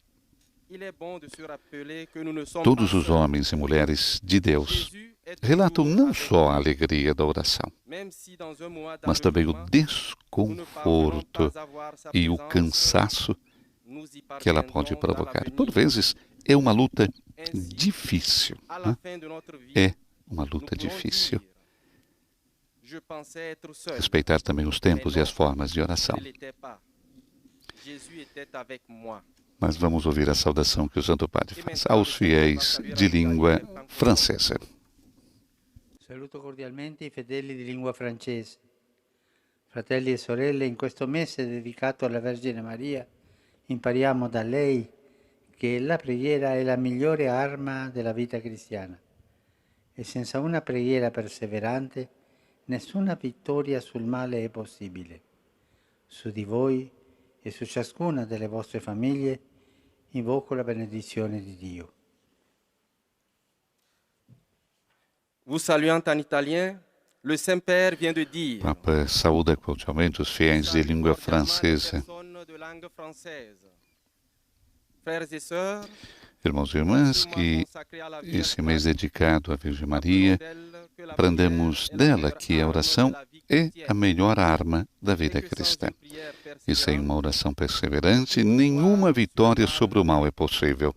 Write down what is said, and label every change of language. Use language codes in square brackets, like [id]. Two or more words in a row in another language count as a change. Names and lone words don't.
[pt] Todos os homens e mulheres de Deus relatam não só a alegria da oração, mas também o desconforto e o cansaço que ela pode provocar. Por vezes é uma luta difícil. [fr] À [pt] Né? [fr] la fin de notre vie, [pt] É uma [fr] nous [pt] luta [fr] pourrons [pt] difícil. [fr] dire, je pensais être seul, [pt] Respeitar também os tempos e as formas de oração. [fr] je ne l'étais pas. Jésus était avec moi. [pt] Mas vamos ouvir a saudação que o Santo Padre faz aos fiéis de língua francesa. [it] Saluto cordialmente i fedeli di lingua francese. Fratelli e sorelle, in questo mese dedicato alla Vergine Maria, impariamo da lei che la preghiera è la migliore arma della vita cristiana e senza una preghiera perseverante nessuna vittoria sul male è possibile. Su di voi e su ciascuna delle vostre famiglie invoco la benedizione di Dio. [fr] Vous saluant en italien, le Saint-Père vient de dire, [pt] O Papa saúda cordialmente os fiéis de língua francesa. [fr] personnes de langue française. Frères et sœurs, [pt] Irmãos e irmãs, que esse mês dedicado à Virgem Maria, aprendamos dela que a oração é a melhor arma da vida cristã. E sem uma oração perseverante, nenhuma vitória sobre o mal é possível.